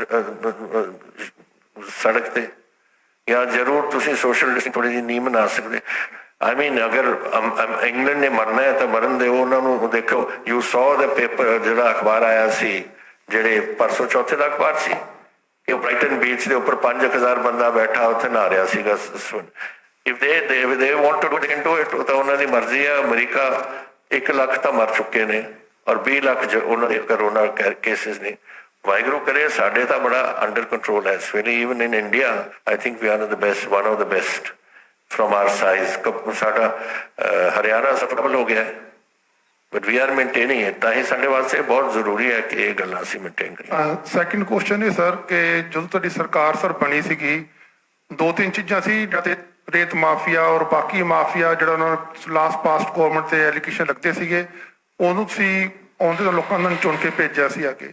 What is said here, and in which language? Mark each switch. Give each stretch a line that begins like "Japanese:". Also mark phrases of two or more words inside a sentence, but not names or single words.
Punjabi: ਸੜਕ ਤੇ ਜਾਂ ਜ਼ਰੂਰ ਤੁਸੀਂ
English: social distance
Punjabi: ਥੋੜੀ ਜਿਹੀ ਨਹੀਂ ਬਣਾ ਸਕਦੇ
English: I mean
Punjabi: ਅਗਰ ਇੰਗਲੈਂਡ ਨੇ ਮਰਨਾ ਹੈ ਤਾਂ ਮਰਨ ਦਿਓ ਉਹਨਾਂ ਨੂੰ ਦੇਖੋ
English: you saw
Punjabi: ਦਾ ਪੇਪਰ ਜਿਹੜਾ ਅਖਬਾਰ ਆਇਆ ਸੀ ਜਿਹੜੇ ਪਰਸੋਂ ਚੌਥੇ ਦਾ ਅਖਬਾਰ ਸੀ ਕਿ ਬ੍ਰਾਈਟਨ ਬੀਚ ਦੇ ਉੱਪਰ 5000 ਬੰਦਾ ਬੈਠਾ ਉੱਥੇ ਨਹਾ ਰਿਹਾ ਸੀਗਾ
English: if they want to do it, they can do it
Punjabi: ਤਾਂ ਉਹਨਾਂ ਦੀ ਮਰਜ਼ੀ ਹੈ ਅਮਰੀਕਾ 1 ਲੱਖ ਤਾਂ ਮਰ ਚੁੱਕੇ ਨੇ ਔਰ 20 ਲੱਖ ਉਹਨਾਂ ਦੇ
English: corona cases
Punjabi: ਨੇ ਵਾਹਿਗੁਰੂ ਕਰੇ ਸਾਡੇ ਤਾਂ ਬੜਾ
English: under control
Punjabi: ਹੈ ਇਸ ਵੇਲੇ
English: even in India I think we are the best one of the best from our size
Punjabi: ਸਾਡਾ ਹਰਿਆਣਾ ਸਭ ਡਬਲ ਹੋ ਗਿਆ
English: but we are maintaining it
Punjabi: ਤਾਂ ਇਹ ਸਾਡੇ ਵਾਸਤੇ ਬਹੁਤ ਜ਼ਰੂਰੀ ਹੈ ਕਿ ਇਹ ਗੱਲਾਂ ਅਸੀਂ ਮੇਨਟੇਨ ਕਰੀਏ
English: second question
Punjabi: ਹੈ ਸਰ ਕਿ ਜਦੋਂ ਤੁਹਾਡੀ ਸਰਕਾਰ ਸਰ ਬਣੀ ਸੀਗੀ 2-3 ਚੀਜ਼ਾਂ ਸੀ ਜਿਹੜੇ ਰੇਤ ਮਾਫੀਆ ਔਰ ਬਾਕੀ ਮਾਫੀਆ ਜਿਹੜਾ ਉਹਨਾਂ ਨੂੰ
English: last past government
Punjabi: ਤੇ ਐਲੀਗੇਸ਼ਨ ਲੱਗਦੇ ਸੀਗੇ ਉਹਨੂੰ ਤੁਸੀਂ ਆਉਂਦੇ ਲੋਕਾਂ ਨੂੰ ਚੁਣ ਕੇ ਭੇਜਿਆ ਸੀ ਅੱਗੇ